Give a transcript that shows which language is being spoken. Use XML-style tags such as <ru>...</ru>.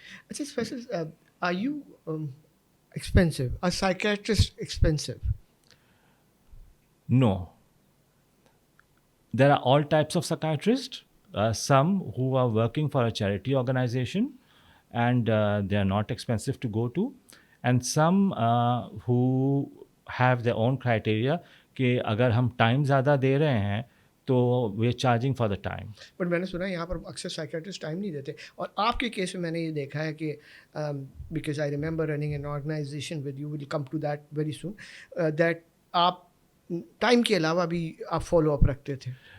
<en>اچھا Faisal, are you expensive? Are psychiatrist expensive? No. There are all types of psychiatrists. Some who are working for a charity organization and they are not expensive to go to, and some who have their own criteria</en> <ur>کہ اگر ہم time زیادہ دے رہے ہیں تو</ur> <en>We are charging for the time.</en> <ur>But میں نے سنا یہاں پر اکثر سائیکیٹرسٹ ٹائم نہیں دیتے. اور آپ کے کیس میں نے یہ دیکھا ہے کہ</ur> <en>because I remember running an organization with you, will come to that very soon, that</en> <ur>آپ ٹائم کے علاوہ بھی آپ فالو اپ رکھتے تھے.</ur>